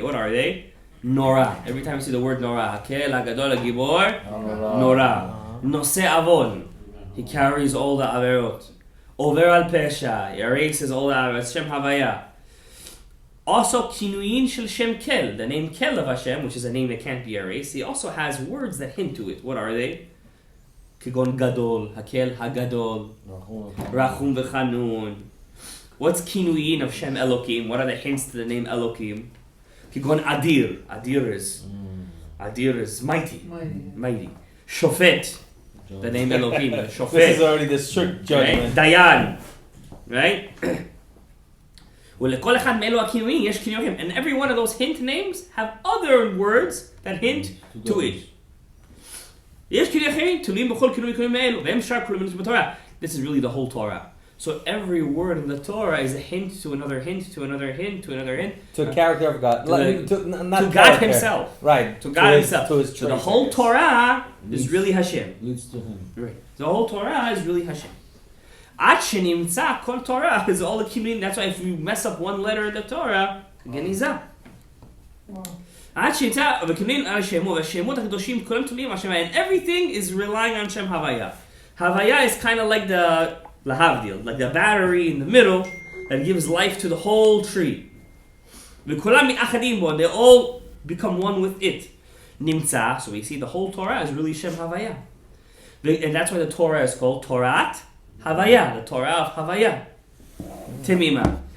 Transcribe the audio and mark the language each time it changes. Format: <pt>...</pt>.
<en>What are they? Nora. Every time you see the word Nora, Hakel, Hagadol, Hagibor, Nora. Nose Avon. He carries all the Averot. Over al Pesha. He erases all the Averot. Shem Havaya. Also, Kinuyin Shel Shem Kel. The name Kel of Hashem, which is a name that can't be erased. He also has words that hint to it. What are they?</en> <he>כגון גדול, הקל הגדול, רחום וחנון.</he> <en>What's kinuyim of Shem Elokim? What are the hints to the name Elokim? כגון אדיר, אדיר is mighty, mighty. Shofet, the name Elokim, Shofet. This is already the strict judgment. Right? Dayan, right?</en> <he>ולכל אחד מאלו הכינויים יש כינויים,</he> <en>and every one of those hint names have other words that hint to it.</en> <he>יש כינויים אחרים, תלויים בכל כינויים מאלו, והם שאר כלולים בתורה.</he> <en>This is really the whole Torah. So every word in the Torah is a hint to another hint, to another hint, to another hint. To a character of God. To God himself. Right. To God himself. To his so the whole Torah is really Hashem. Leads to him. Right. The whole Torah is really Hashem.</en> <he>עד שנמצא כל</he> <en>Torah is all the kinuyim. That's why if you mess up one letter in the Torah, גניזה.</en> <he>עד שנמצא וכינויים על השמות, והשמות הקדושים כולם תלויים על השם,</he> <en>and everything is relying on Shem Havaya. Havaya is kind of like the lahavdil, like the battery in the middle that gives life to the whole tree.</en> <he>וכולם מתאחדים בו,</he> <en>they all become one with it. נמצא, so we see the whole Torah is really Shem Havaya. And that's why the Torah is called Torat Havaya, the Torah of Havaya. Temima.</en>